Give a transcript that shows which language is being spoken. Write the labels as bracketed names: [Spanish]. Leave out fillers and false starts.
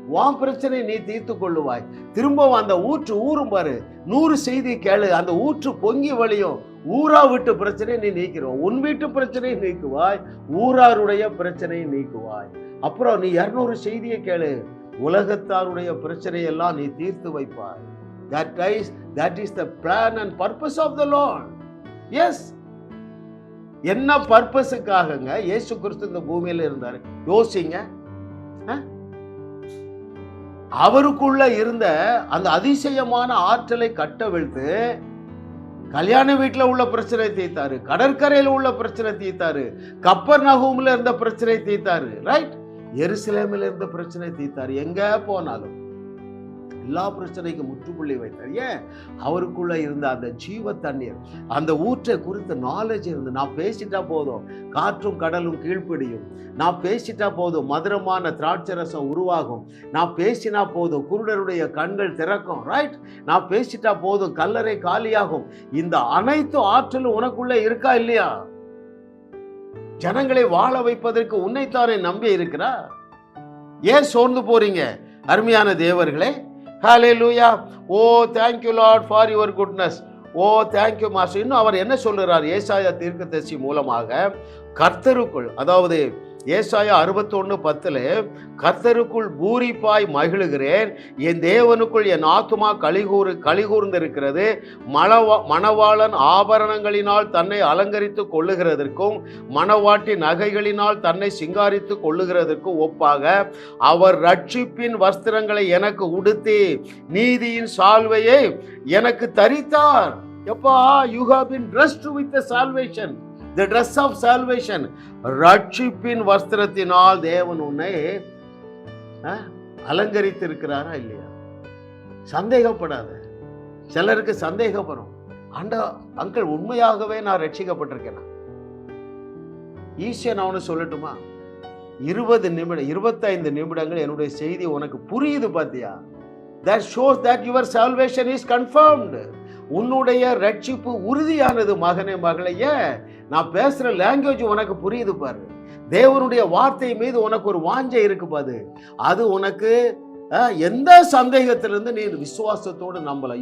[Tamil] உன் பிரச்சனை நீ தீர்த்து கொள்ளுவாய். திரும்பவும் அந்த ஊற்று ஊறும் பாரு. 100 செய்தி கேளு, அந்த ஊற்று பொங்கி வழியும். ஊரா வீட்டு பிரச்சனையை நீ நீக்கிறோம், உன் வீட்டு பிரச்சனையை நீக்குவாய், ஊராருடைய பிரச்சனையை நீக்குவாய். அப்புறம் நீ 200 செய்தியை கேளு, உலகத்தாருடைய பிரச்சனையெல்லாம் நீ தீர்த்து வைப்பாய். [English] That is the plan and purpose of the Lord. Yes. [Tamil] என்ன பர்பஸுக்காகங்க இயேசு கிறிஸ்து இந்த பூமியில இருந்தாரு? யோசிங்க. அவருக்குள்ள இருந்த அந்த அதிசயமான ஆற்றலை கட்டவிழ்த்து கல்யாண வீட்டில் உள்ள பிரச்சனை தீர்த்தாரு, கடற்கரையில் உள்ள பிரச்சனை தீர்த்தாரு, கப்பர்நகூம்ல இருந்த பிரச்சனை தீர்த்தாரு, ரைட்? எருசலேமில் இருந்த பிரச்சனை தீர்த்தாரு. எங்க போனாலும் எல்லா பிரச்சனைக்கும் முற்றுப்புள்ளி வைத்தார். ஏன்? அவருக்குள்ள இருந்த அந்த ஜீவ தண்ணீர், அந்த ஊற்றை குறித்த நாலேஜ் இருந்து. நான் பேசிட்டா போதும் காற்றும் கடலும் கீழ்ப்பிடியும், நான் பேசிட்டா போதும் மதுரமான திராட்சரசம் உருவாகும், நான் பேசினா போதும் குருடருடைய கண்கள் திறக்கும், ரைட்? நான் பேசிட்டா போதும் கல்லறை காலியாகும். இந்த அனைத்து ஆற்றலும் உனக்குள்ள இருக்கா இல்லையா? ஜனங்களை வாழ வைப்பதற்கு உன்னைத்தானே நம்பி இருக்கிறா. ஏன் சோர்ந்து போறீங்க அருமையான தேவர்களே? ஹல்லேலூயா. [English] Oh thank you Lord for your goodness. [Tamil] O [English] thank you master. [Tamil] இன்னும் அவர் என்ன சொல்றார்? ஏசாயா தீர்க்கதரிசி மூலமாக கர்த்தருக்குள், அதாவது ஏசாயா 61:10 கர்த்தருக்குள் பூரிப்பாய் மகிழுகிறேன், என் தேவனுக்குள் என் ஆத்துமா கலிகூர்ந்திருக்கிறது. மணவாளன் ஆபரணங்களினால் தன்னை அலங்கரித்து கொள்ளுகிறதற்கும் மணவாட்டி நகைகளினால் தன்னை சிங்காரித்து கொள்ளுகிறதற்கும் ஒப்பாக அவர் ரட்சிப்பின் வஸ்திரங்களை எனக்கு உடுத்தி நீதியின் சால்வையை எனக்கு தரித்தார். [English] எப்பா, you have been dressed with the salvation, the dress of salvation. [Tamil] ரட்சிப்பின் வஸ்திரத்தினால் தேவன் உன்னை அலங்கரித்திருக்கிறாரா இல்லையா? சந்தேகப்படாத. சிலருக்கு சந்தேகப்படும், அங்கிள் உண்மையாகவே நான் ரட்சிக்கப்பட்டிருக்கேனா? ஈஸியா நான் ஒன்று சொல்லட்டுமா? 20 நிமிடம் 25 நிமிடங்கள் என்னுடைய செய்தி உனக்கு புரியுது பாத்தியா? [English] That shows that your salvation is confirmed. [Tamil] உன்னுடைய ரட்சிப்பு உறுதியானது மகனே மகளையே. நான் பேசுற லாங்குவேஜ் உனக்கு புரியுது பாரு. தேவனுடைய வார்த்தை மீது உனக்கு ஒரு வாஞ்சை இருக்கு பாரு. அது உனக்கு எந்த சந்தேகத்திலிருந்து நீ விசுவாசத்தோடு நம்பலாம்.